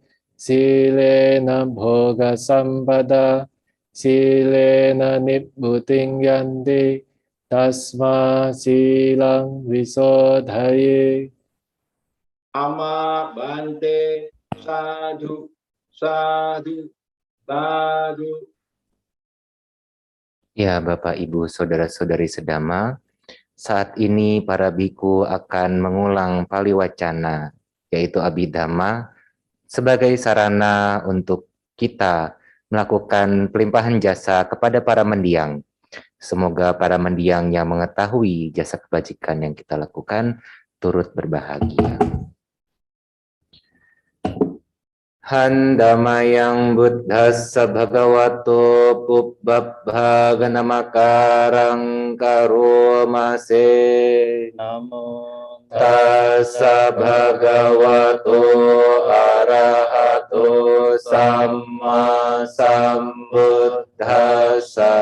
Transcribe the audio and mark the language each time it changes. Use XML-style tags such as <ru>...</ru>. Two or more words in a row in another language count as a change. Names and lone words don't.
<pi>Silena bhoga sampada, silena nibbutting yanti, tasma silang visodhaye. Ama bante, sadhu, sadhu, sadhu.</pi> <id>Ya, Bapak, Ibu, Saudara-saudari sedama, saat ini para biku akan mengulang paliwacana, yaitu Abhidhamma, sebagai sarana untuk kita melakukan pelimpahan jasa kepada para mendiang. Semoga para mendiang yang mengetahui jasa kebajikan yang kita lakukan turut berbahagia.</id> <pi>Handamayang buddhassa bhagavato pubbabhaganamakarang karomase. Namo Tassa bhagavato arahato samma sambuddhassa.</pi>